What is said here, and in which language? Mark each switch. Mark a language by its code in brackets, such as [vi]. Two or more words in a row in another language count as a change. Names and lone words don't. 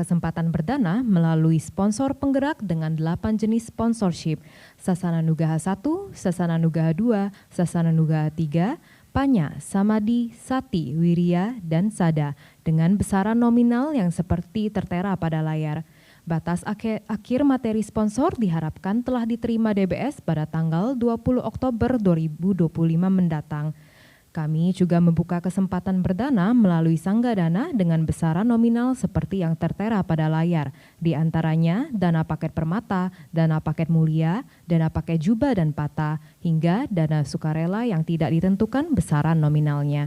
[id] kesempatan berdana melalui sponsor penggerak dengan 8 jenis sponsorship, Sasana Nugaha 1, Sasana Nugaha 2, Sasana Nugaha 3, Panya, Samadi, Sati, Wirya, dan Sada dengan besaran nominal yang seperti tertera pada layar. Batas akhir materi sponsor diharapkan telah diterima DBS pada tanggal 20 Oktober 2025 mendatang. Kami juga membuka kesempatan berdana melalui Sanggadana dengan besaran nominal seperti yang tertera pada layar, di antaranya dana paket permata, dana paket mulia, dana paket jubah dan pata, hingga dana sukarela yang tidak ditentukan besaran nominalnya.